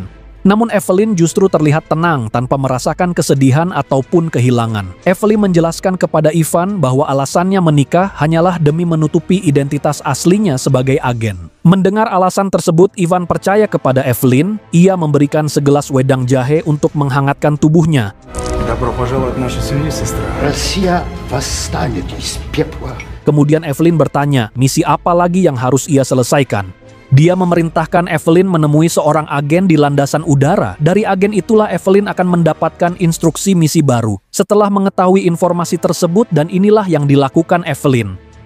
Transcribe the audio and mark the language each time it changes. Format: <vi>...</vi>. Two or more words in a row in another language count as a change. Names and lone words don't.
<id>Namun Evelyn justru terlihat tenang tanpa merasakan kesedihan ataupun kehilangan. Evelyn menjelaskan kepada Ivan bahwa alasannya menikah hanyalah demi menutupi identitas aslinya sebagai agen. Mendengar alasan tersebut, Ivan percaya kepada Evelyn. Ia memberikan segelas wedang jahe untuk menghangatkan tubuhnya.</id> <ru>Добро пожаловать в нашу семью, сестра. Россия восстанет из пепла.</ru> <id>Kemudian Evelyn bertanya, misi apa lagi yang harus ia selesaikan? Dia memerintahkan Evelyn menemui seorang agen di landasan udara. Dari agen itulah Evelyn akan mendapatkan instruksi misi baru. Setelah mengetahui informasi tersebut, dan inilah yang dilakukan Evelyn.</id>